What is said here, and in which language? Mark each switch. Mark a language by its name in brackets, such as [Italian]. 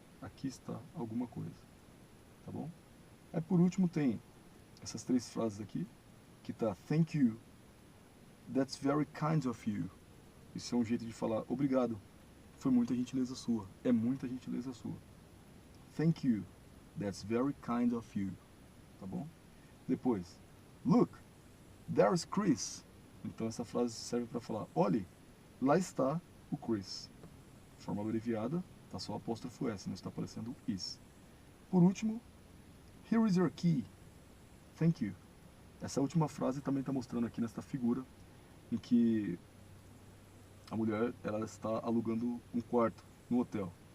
[Portuguese] Aqui está alguma coisa, tá bom? Aí por último tem essas três frases aqui, que tá [English] thank you, that's very kind of you. [Portuguese] Isso é um jeito de falar obrigado, foi muita gentileza sua, é muita gentileza sua. [English] Thank you, that's very kind of you, tá bom? Depois, look, there's Chris. [Portuguese] Então essa frase serve para falar, olhe, lá está o Chris. Forma abreviada, tá só apóstrofo S, não está aparecendo is. [English] Por último, here is your key. Thank you. [Portuguese] Essa última frase também está mostrando aqui nesta figura em que a mulher ela está alugando um quarto no hotel.